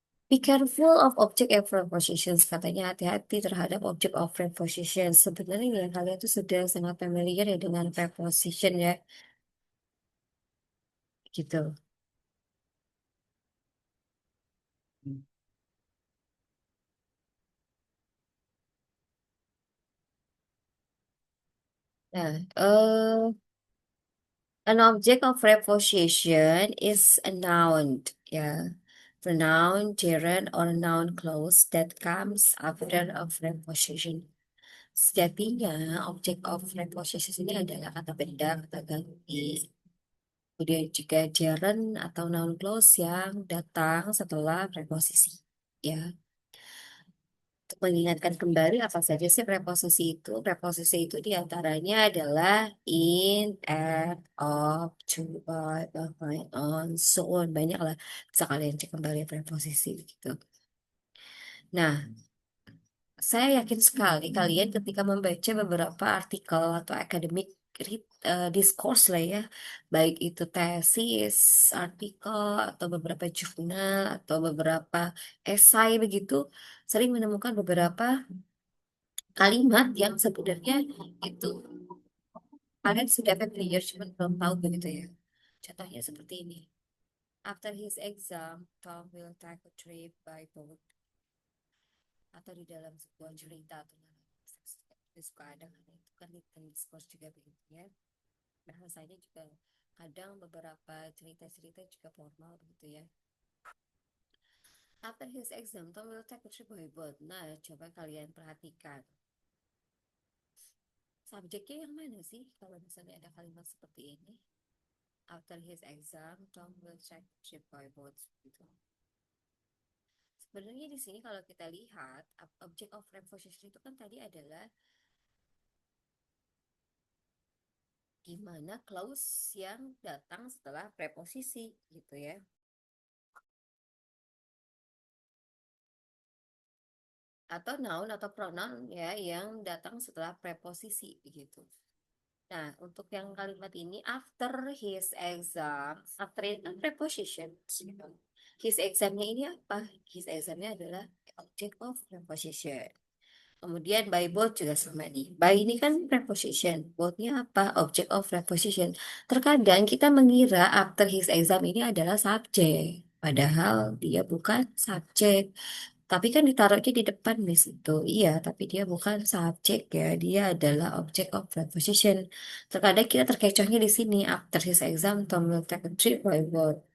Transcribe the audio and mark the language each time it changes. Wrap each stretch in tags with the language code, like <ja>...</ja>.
<en>Be careful of object of prepositions.</en> <id>Katanya hati-hati terhadap</id> <en>object of prepositions.</en> <id>Sebenarnya ya kalian tuh sudah sangat familiar ya dengan preposition ya, gitu.</id> <en>Nah, an object of preposition is a noun, ya. Pronoun, gerund, or noun clause that comes after a preposition.</en> <id>Sejatinya,</id> <en>object of preposition</en> <id>ini adalah kata benda, kata ganti, kemudian juga gerund atau noun clause yang datang setelah preposisi. Ya, untuk mengingatkan kembali apa saja sih preposisi itu? Preposisi itu diantaranya adalah in, at, of, to, by, behind, on, so on. Banyak lah. Bisa kalian cek kembali preposisi gitu. Nah, saya yakin sekali kalian ketika membaca beberapa artikel atau</id> <en>academic discourse</en> <id>lah ya, baik itu tesis, artikel, atau beberapa jurnal, atau beberapa esai begitu, sering menemukan beberapa kalimat yang sebenarnya itu kalian sudah familiar, cuma belum tahu begitu ya. Contohnya seperti ini.</id> <en>After his exam, Tom will take a trip by boat.</en> <id>Atau di dalam sebuah cerita atau suka ada kan itu kan</id> <en>written discourse</en> <id>juga begitu ya, bahasanya juga kadang beberapa cerita-cerita juga formal begitu ya.</id> <en>After his exam Tom will take a trip by boat.</en> <id>Nah, coba kalian perhatikan subjeknya yang mana sih kalau misalnya ada kalimat seperti ini.</id> <en>After his exam Tom will take a trip by boat gitu.</en> <id>Sebenarnya di sini kalau kita lihat</id> <en>object of preposition</en> <id>itu kan tadi adalah gimana clause yang datang setelah preposisi gitu ya, atau noun atau pronoun ya yang datang setelah preposisi begitu. Nah, untuk yang kalimat ini</id> <en>after his exam,</en> <id>after itu kan preposition gitu. His examnya ini apa? His examnya adalah object of preposition. Kemudian by both juga sama nih. By ini kan preposition. Bothnya apa? Object of preposition. Terkadang kita mengira</id> <en>after his exam</en> <id>ini adalah subjek. Padahal dia bukan subjek. Tapi kan ditaruhnya di depan di situ. Iya, tapi dia bukan subjek ya. Dia adalah</id> <en>object of preposition.</en> <id>Terkadang kita terkecohnya di sini.</id> <en>After his exam, Tom will take a trip by boat.</en>